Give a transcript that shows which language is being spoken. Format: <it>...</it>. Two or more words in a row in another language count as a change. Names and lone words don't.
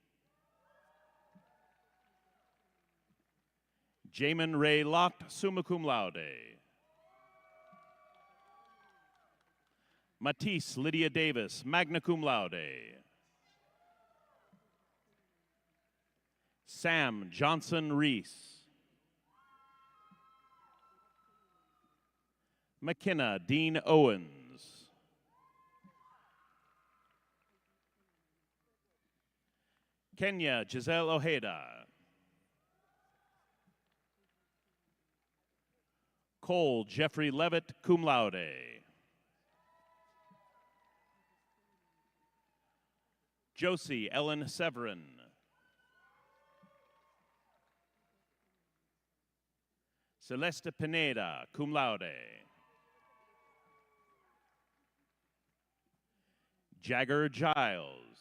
<en>Jamin Ray Lott,</en> <la>summa cum laude.</la> <en>Matisse Lydia Davis,</en> <la>magna cum laude.</la> <en>Sam Johnson Reese. McKenna Dean Owens. Kenya Giselle Ojeda. Cole Jeffrey Levitt,</en> <la>cum laude.</la> <en>Josie Ellen Severin. Celeste Pineda,</en> <la>cum laude.</la> <en>Jagger Giles.</en>